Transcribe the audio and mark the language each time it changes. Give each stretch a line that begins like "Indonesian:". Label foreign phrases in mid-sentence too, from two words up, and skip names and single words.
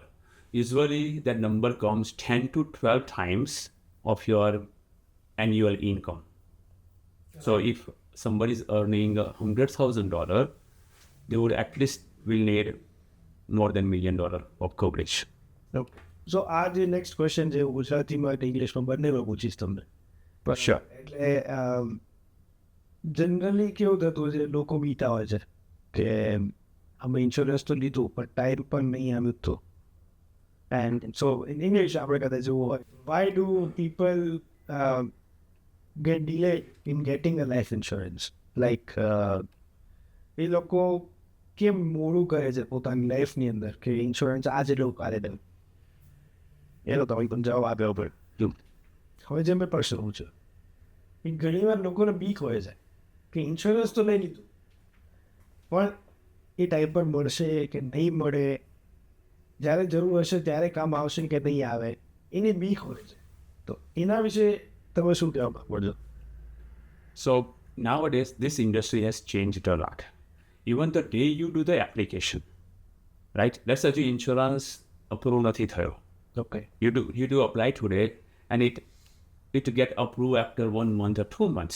English: Usually, that number comes 10 to 12 times of your annual income. So if somebody is earning $100,000, they would at least will need more than $1 million of coverage. Okay.
Gujarati: So આ જે
English: next question
Gujarati: છે ગુજરાતીમાં કે ઇંગ્લિશમાં બંનેમાં પૂછીશ તમને.
English: Sure.
Gujarati: એટલે જનરલી કેવું થતું હોય છે લોકો બીતા હોય છે કે અમે ઇન્સ્યોરન્સ તો લીધું પણ ટાઈમ પણ નહીં આવ્યું તો.
English: And so in English
Gujarati: આપણે કદાચ એવું હોય,
English: why do people get delayed in getting a life insurance?
Gujarati: Like એ લોકો કેમ મોડું કરે છે પોતાની લાઈફની અંદર કે ઇન્સ્યોરન્સ આજે લોકો કાલે દે. એનો તમે પણ જવાબ આપ્યો પર હવે જે મેં પ્રશ્ન પૂછ્યો એ ઘણીવાર લોકોને બીક હોય છે કે ઇન્સ્યોરન્સ તો લઈ લીધું પણ એ ટાઈમ પર મળશે કે નહીં મળે, જ્યારે જરૂર હશે ત્યારે કામ આવશે કે નહીં આવે, એની બીક હોય છે. તો એના વિશે તમે શું કહેવા માંગો છો?
English: So nowadays, this industry has changed a lot. Even the day you do the application, right? Let's say your insurance approve
Gujarati: નથી થયો.
English: Okay. You do apply today, and it get approved after 1 month or 2 months.